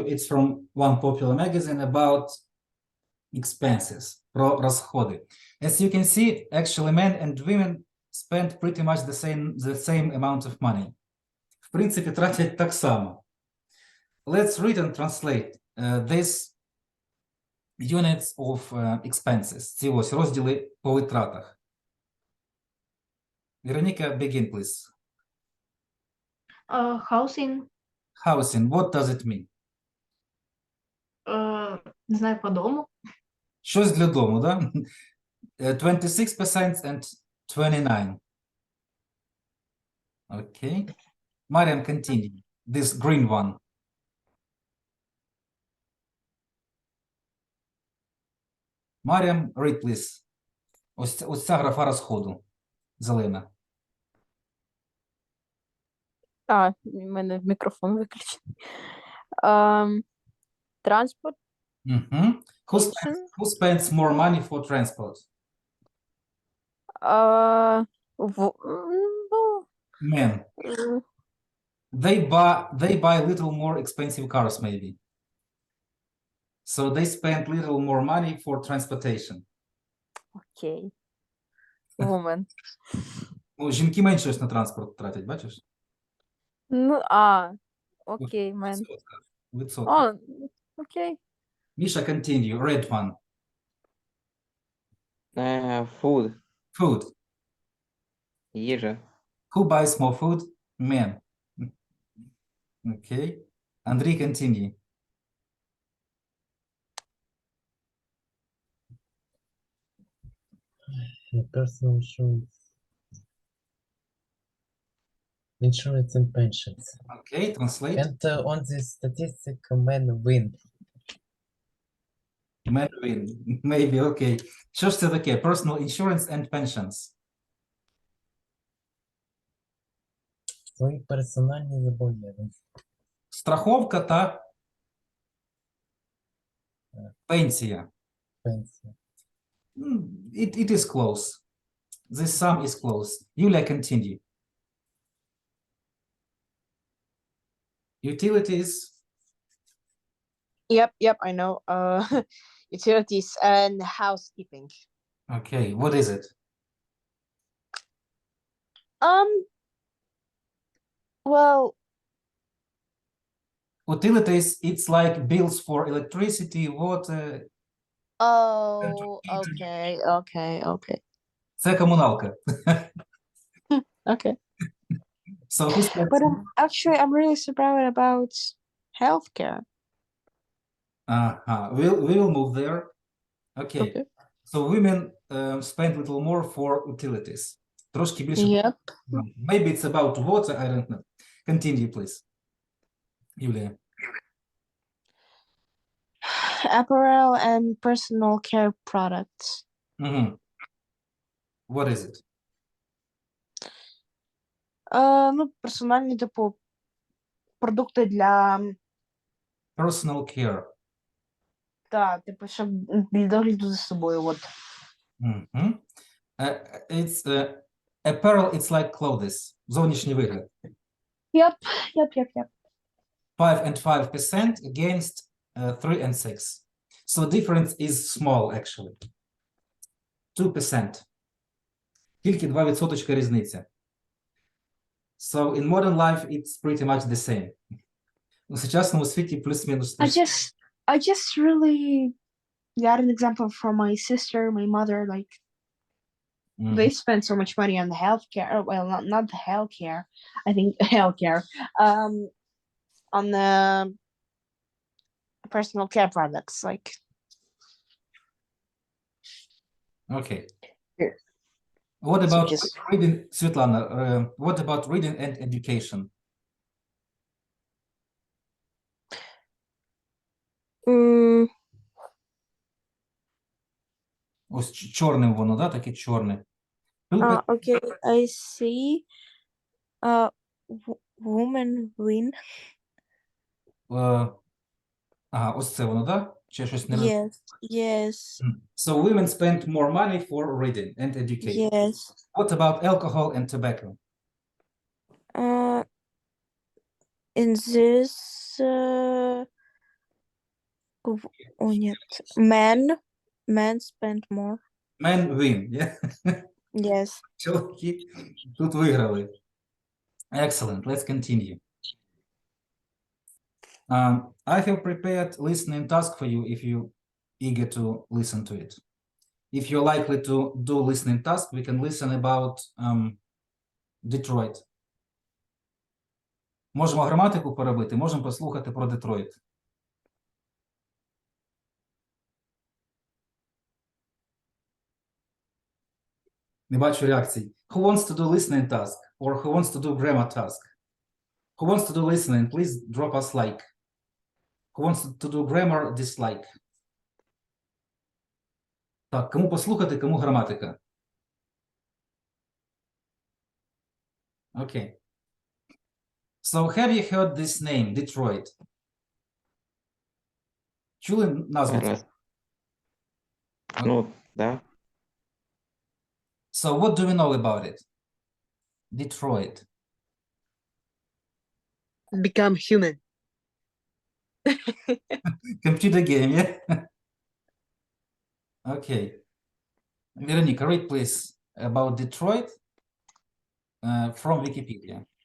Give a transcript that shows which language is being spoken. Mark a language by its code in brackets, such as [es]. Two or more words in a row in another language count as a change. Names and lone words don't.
[en] It's from one popular magazine about expenses, [ru] про расходы. [en] As you can see, actually men and women spend pretty much the same amount of money. [ru] В принципе, [uk] тратять так само. [en] Let's read and translate these units of expenses. [uk] Ці ось розділи по витратах. Вероніка, [en] begin, please. Housing, Housing, what does it mean? [uk] не знаю, по дому. Щось для дому, да? 26% and 29%. [en] Okay. Mariam, continue. This green one. Mariam, read, please. [uk] Ось ця графа розходу. Зелена. А, у мене мікрофон виключений. Транспорт. [en] Who who spends more money for transport? [uk] Ну, [en] Men. They buy little more expensive cars, maybe. So they spend little more money for transportation. окей. Woman. [uk] Ну, жінки менше щось на транспорт тратять, бачиш? Ну, окей, мен. Відсотка. Окей. [en] Misha, continue. Red one. Food. Food. [uk] Їжа. [en] Who buys more food? Men. Okay. Andrei, continue. Personal insurance and pensions. Okay, translate. And on this statistic, men win. Men win. Maybe, [uk] okay. Що ж це таке? [en] Personal insurance and pensions. [uk] Свої персональні зобов'язаності. Страховка та пенсія. Пенсія. [en] It is close. This sum is close. Yulia, continue. Utilities. Yep, I know. Utilities and housekeeping. Okay, what is it? Well, Utilities, it's like bills for electricity, water. oh, Internet. okay. [uk] Це комуналка. [en] Okay. So who spends? But actually, I'm really surprised about healthcare. We'll move there. Okay. Okay. So women spend a little more for utilities. [uk] Трошки більше. [en] Yep. Maybe it's about water, I don't know. Continue, please. Юлія. Apparel and personal care products. What is it? [uk] Ну, персональні, типу, продукти для, [en] Personal care. [uk] типу, щоб для догляду за собою, от. [en] It's apparel, it's like clothes. [uk] Зовнішній вигляд. [en] Yep. 5 and 5% against 3 and 6. So difference is small, actually. 2%. [uk] Тільки 2% різниця. [en] So in modern life, it's pretty much the same. [uk] У сучасному світі плюс-мінус. [en] I just really got an example from my sister, my mother, like they spend so much money on the healthcare. Well, not the healthcare. I think healthcare. On the personal care products, like. Okay. Yeah. What about just- reading, Svetlana? What about reading and education? [uk] Ось чорним воно, да? Таке чорне. [en] Okay, I see. Women win. [uk] Ага, ось це воно, да? Чи щось не [en] Yes. So women spend more money for reading and education. Yes. What about alcohol and tobacco? In this. [ru] Нет. [en] Men spend more. Men win, yeah? Yes. [uk] Чоловіки тут виграли. [en] Excellent, let's continue. I have prepared listening task for you if you're eager to listen to it. If you're likely to do listening task, we can listen about Detroit. [uk] Можемо граматику поробити, можемо послухати про Детройт. Не бачу реакцій. [en] Who wants to do listening task? Or who wants to do grammar task? Who wants to do listening? Please drop us like. Who wants to do grammar? Dislike. [uk] Так, кому послухати, кому граматика? [en] Okay. So have you heard this name, Detroit? [uk] Чули назву? Зараз. Ну, да. [en] So what do we know about it? Detroit. Become human. Computer game, yeah? Okay. Veronica, read please about Detroit from Wikipedia.